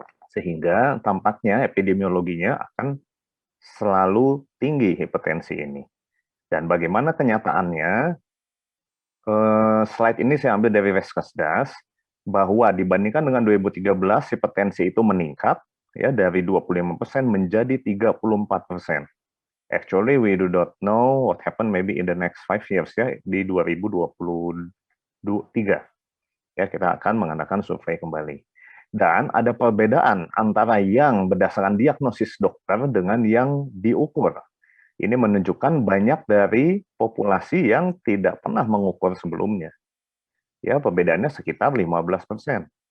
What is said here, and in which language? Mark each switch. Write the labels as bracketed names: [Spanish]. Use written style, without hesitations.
[Indonesian] Sehingga tampaknya epidemiologinya akan selalu tinggi hipertensi ini. Dan bagaimana kenyataannya, slide ini saya ambil dari Reskesdas, bahwa dibandingkan dengan 2013, hipertensi itu meningkat ya dari 25% menjadi 34%. [English] Actually, we do not know what happened maybe in the next 5 years [Indonesian] ya, di 2023. Ya, kita akan mengadakan survei kembali. Dan ada perbedaan antara yang berdasarkan diagnosis dokter dengan yang diukur. Ini menunjukkan banyak dari populasi yang tidak pernah mengukur sebelumnya. Ya, perbedaannya sekitar 15%.